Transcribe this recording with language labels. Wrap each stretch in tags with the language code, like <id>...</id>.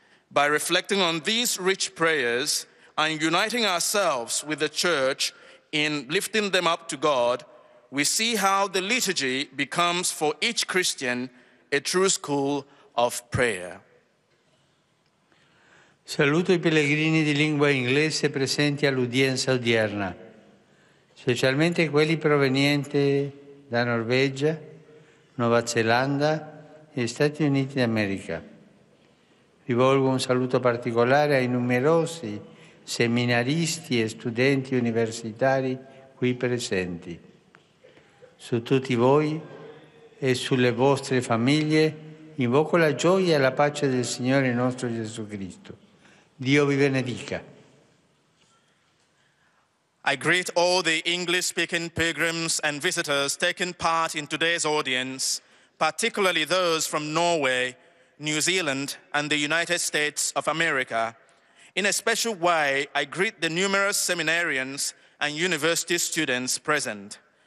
<en>By reflecting on these rich prayers and uniting ourselves with the Church in lifting them up to God, we see how the liturgy becomes for each Christian a true school of prayer.</en> <it>Saluto i pellegrini di lingua inglese presenti all'udienza odierna, specialmente quelli provenienti da Norvegia, Nuova Zelanda e Stati Uniti d'America. Rivolgo un saluto particolare ai numerosi seminaristi e studenti universitari qui presenti. Su tutti voi e sulle vostre famiglie invoco la gioia e la pace del Signore nostro Gesù Cristo. Dio vi benedica.</it> <en>I greet all the English-speaking pilgrims and visitors taking part in today's audience, particularly those from Norway, New Zealand, and the United States of America. In a special way, I greet the numerous seminarians and university students present.</en>